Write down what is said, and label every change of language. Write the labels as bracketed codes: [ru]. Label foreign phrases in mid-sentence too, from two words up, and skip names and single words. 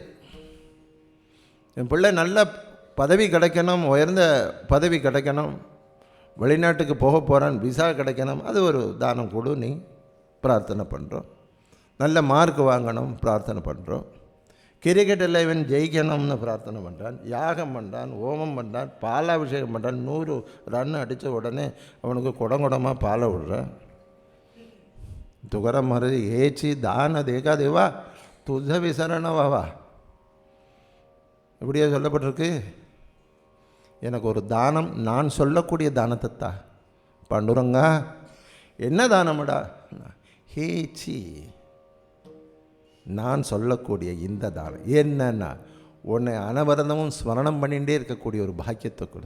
[ta] என் பிள்ளை நல்ல பதவி கிடைக்கணும், உயர்ந்த பதவி கிடைக்கணும், வெளிநாட்டுக்கு போக போகிறான், விசா கிடைக்கணும், அது ஒரு தானம் கொடு நீ பிரார்த்தனை பண்ணுறோம். நல்ல மார்க் வாங்கணும் பிரார்த்தனை பண்ணுறோம். கிரிக்கெட்டில் இவன் ஜெயிக்கணும்னு பிரார்த்தனை பண்ணுறான், யாகம் பண்ணுறான், ஹோமம் பண்ணுறான், பாலாபிஷேகம் பண்ணுறான். 100 ரன் அடித்த உடனே அவனுக்கு குடங்குடமாக பாலை விடுறான். [mr] तुकाराम महाराज हेची दान देखा देवा तुझ विसरण वावा [ta] இப்படியே சொல்லப்பட்டிருக்கு. எனக்கு ஒரு தானம், நான் சொல்லக்கூடிய தானத்தை தா. பாண்டுரங்கா என்ன தானம்டா, ஹேச்சி நான் சொல்லக்கூடிய இந்த தானம் என்னன்னா, உன்னை அனவரதமும் ஸ்மரணம் பண்ணிகிட்டே இருக்கக்கூடிய ஒரு பாக்கியத்தை கொடு.